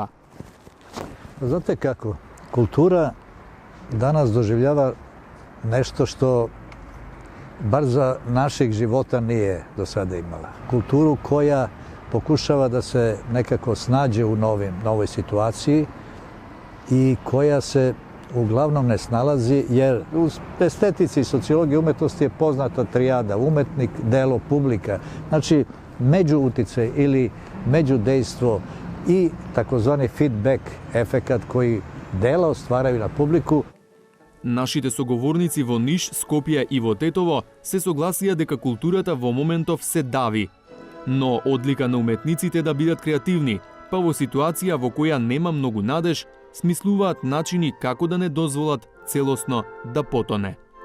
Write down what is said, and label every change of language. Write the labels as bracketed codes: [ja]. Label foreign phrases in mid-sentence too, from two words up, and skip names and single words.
[sr] Знате како, култура данас доживљава нешто што бар за нашeg живота nije до сада имала. Културу која покушава да се некако снаđe у новој ситуацији и која се uglavnom ne snalazi, jer u estetici i sociologiji umetnosti je poznata trijada umetnik, delo, publika. Znači, međuuticaj ili međudejstvo i takozvani feedback efekat koji dela ostvaraju na publiku. [mk] Нашите соговорници во Ниш, Скопје и во Тетово се согласија дека културата во моментов се дави. Но одлика на уметниците да бидат креативни, па во ситуација во која нема многу надеж, смислуваат начини како да не дозволат целосно да потоне.